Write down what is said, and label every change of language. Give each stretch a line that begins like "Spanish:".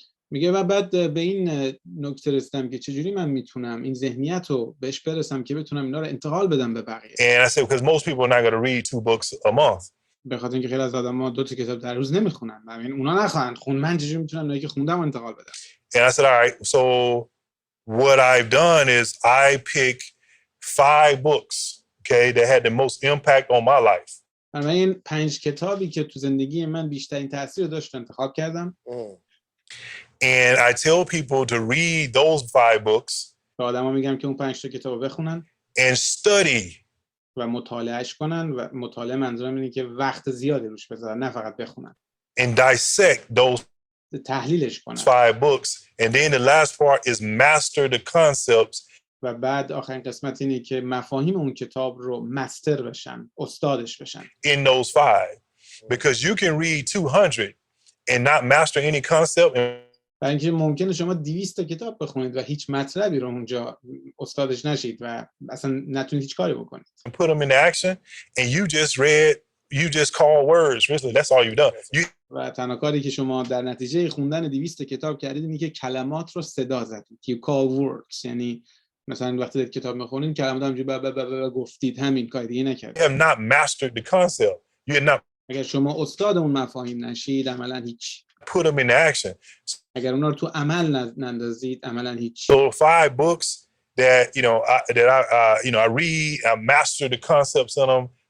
Persian: میگه و بعد به این نکته رسیدم که چجوری من میتونم این ذهنیت رو بهش برسم که بتونم اینا رو انتقال بدم به بقیه.
English: And I said, because most people are not going to read 2 books a month.
Persian: به خاطر اینکه خیلی از آدم‌ها 2 تا کتاب در روز نمیخونن. ببین اونا نخواهند خون، من چجوری میتونم اونایی که خوندم انتقال بدم.
English: And I said, all right, so what I've done is I pick 5 books, okay, that had the most impact on my life.
Persian: من این 5 کتابی که تو زندگی من بیشترین تاثیر داشت انتخاب کردم.
English: And I tell people to read those 5 books
Persian: به آدم‌ها میگم که اون 5 تا کتابو بخونن
English: and study
Persian: و مطالعهش کنن و مطالعه منظورم اینه که وقت زیادی روش بذارن نه فقط بخونن.
English: and dissect those
Persian: تحلیلش کنن.
English: 5 books. And then the last part is master the concepts.
Persian: و بعد آخرین قسمت اینه که مفاهیم اون کتاب رو مستر بشن، استادش بشن.
English: In those 5. Because you can read 200 and not master any concept.
Persian: برای اینکه ممکنه شما 200 تا کتاب بخونید و هیچ مطلبی رو اونجا استادش نشید و اصلا نتونید هیچ کاری بکنید.
English: And put them into action and you just call words. Really, that's all you've done.
Persian: و تنها کاری که شما در نتیجه خوندن 200 کتاب کردید اینه که کلمات رو صدا زدید.
English: You call words.
Persian: یعنی مثلا وقتی دارید کتاب میخونید کلمات همینجوری گفتید، همین کاری دیگه نکردید.
English: You have not mastered the concept. You have not
Persian: اگر شما استاد اون مفاهیم نشید عملاً هیچ.
English: put them into action.
Persian: اگر اونا رو تو عمل نندازید عملاً هیچ.
English: So 5 books that I read, I master the concepts in them.